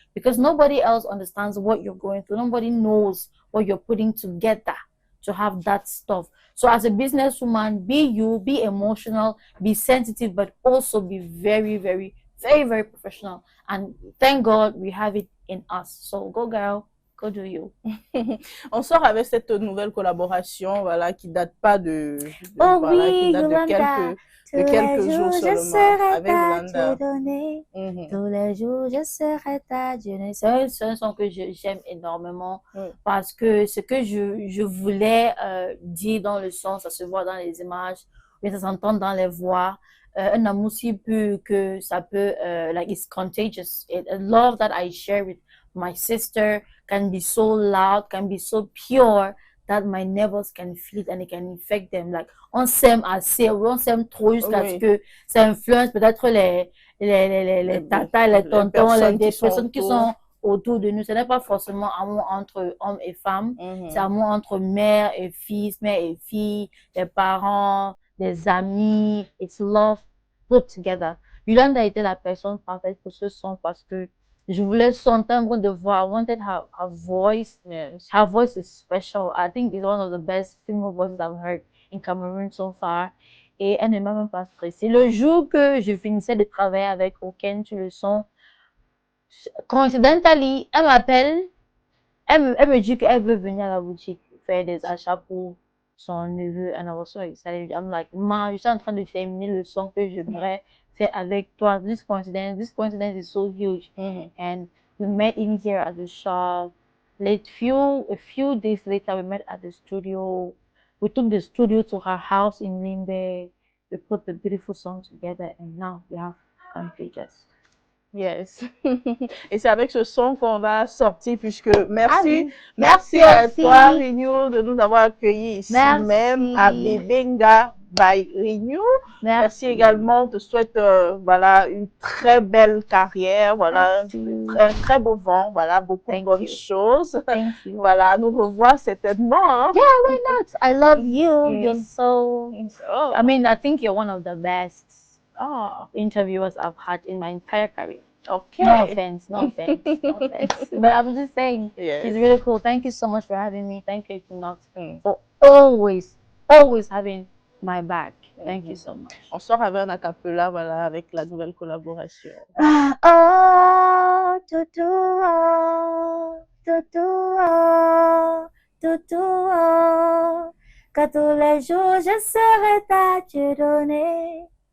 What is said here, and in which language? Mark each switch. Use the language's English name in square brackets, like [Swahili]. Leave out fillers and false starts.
[English] Because nobody else understands what you're going through. Nobody knows what you're putting together to have that stuff. So as a businesswoman, be you, be emotional, be sensitive, but also be very, very, very, very professional. And thank God we have it in us. So go girl. Go do you. [French] On sort avec cette nouvelle collaboration, voilà, qui date pas de qui date de quelques jours seulement avec Yolanda. Tous les jours, je serai ta Dieu. C'est un son que j'aime énormément parce que ce que je voulais dire dans le son, ça se voit dans les images, mais ça s'entend dans les voix. Un amour si peu que ça peut, [English] like it's contagious. A love that I share with my sister can be so loud, can be so pure that my neighbors can feel it and it can infect them. [French] Like, on s'aime assez, on s'aime trop jusqu'à ce que ça influence peut-être les tatas, les tontons, les personnes qui sont autour de nous. Ce n'est pas forcément amour entre hommes et femmes. C'est amour entre mère et fils, mère et fille, des parents, des amis. [English] It's love put together. [French] Yolanda était la personne parfaite pour ce son parce que je voulais son timbre de voix. [English] I wanted her voice. Yes. Her voice is special. I think it's one of the best female voices I've heard in Cameroon so far. [French] Et elle ne m'a même pas stressée. Le jour que je finissais de travailler avec Oken sur le son, [English] coincidentally, [French] elle m'appelle, elle me dit qu'elle veut venir à la boutique faire des achats pour son neveu. [English] And I was so excited. I'm like, [French] ma, je suis en train de terminer le son que j'aimerais faire avec toi. [English] This coincidence is so huge. And we met in here at the shop. A few days later, we met at the studio. We took the studio to her house in Limbe. We put the beautiful song together, and now we have Contagious. Yes. [French] Et c'est avec ce son qu'on va sortir, puisque merci, oui. merci à toi, Renew, de nous avoir accueillis ici même à Bebenga by Renew. Merci également, on te souhaite voilà, une très belle carrière, voilà, un très beau vent, voilà, beaucoup de bonnes choses. Voilà, nous revoir certainement. Hein? [English] Yeah, why not? I love you. You're so, I mean, I think you're one of the best interviewers I've had in my entire career. Okay. No offense, no offense, no offense. But I'm just saying, it's really cool. Thank you so much for having me. Thank you, Equinox, for always having my back. Thank you so much. [French] On sort avec un acapella, voilà, avec la nouvelle collaboration. Oh, tutu, oh, tutu, oh, tutu, oh. Que tous les jours je serai ta Dieu donné.